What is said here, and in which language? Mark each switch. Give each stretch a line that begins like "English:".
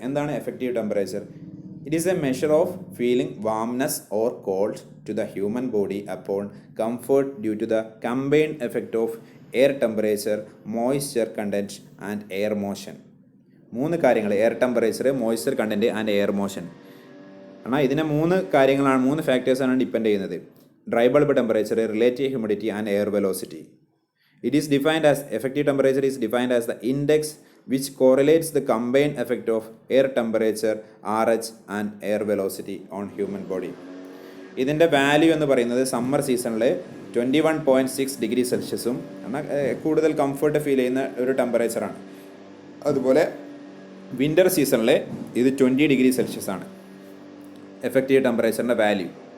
Malayalam: എന്താണ്
English: Effective temperature? It is a measure of feeling warmness or cold to the human body upon comfort due to the combined effect of air temperature, moisture content and air motion.
Malayalam: 3 കാര്യങ്ങൾ:
English: Air temperature, moisture content and air motion.
Malayalam: എന്നാൽ ഇതിനെ 3 കാര്യങ്ങളാണ്, 3 ഫാക്ടേഴ്സാണ് depend ചെയ്യുന്നത്.
English: Dry bulb temperature, relative humidity and air velocity. It is defined as effective temperature is defined as the index which correlates the combined effect of air temperature, RH and air velocity on human body.
Malayalam: ഇതിൻ്റെ value എന്ന് പറയുന്നത് summer സീസണിൽ 21.6 degree സെൽഷ്യസും കൂടുതൽ comfort feel ചെയ്യുന്ന ഒരു ടെമ്പറേച്ചറാണ്. അതുപോലെ winter സീസണിൽ ഇത് 20 ഡിഗ്രി സെൽഷ്യസ് ആണ് എഫക്റ്റീവ് ടെമ്പറേച്ചറിൻ്റെ വാല്യൂ.